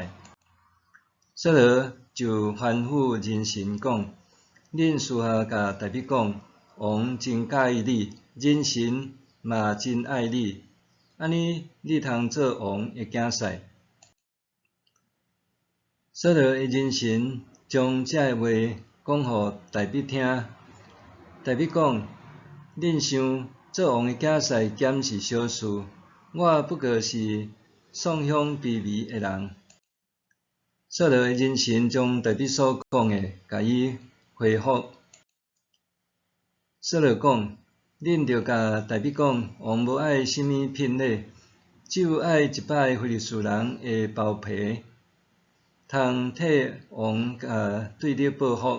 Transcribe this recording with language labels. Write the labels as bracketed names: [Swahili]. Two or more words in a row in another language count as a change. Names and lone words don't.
[Min Nan Chinese] 扫罗就吩咐人臣讲：恁私下甲大卫讲，王真介意你，人神嘛真爱你，安尼你通做王的囝婿。扫罗的人臣将这话讲互大卫听。大卫讲：恁想做王的囝婿兼是小事，我不过是丧香卑微的人。扫罗的人臣将大卫所讲的，甲伊回复。扫罗讲： 恁着甲大笔讲，王无爱什么品类，只有爱100个非利士人的包皮，通替王对你报复。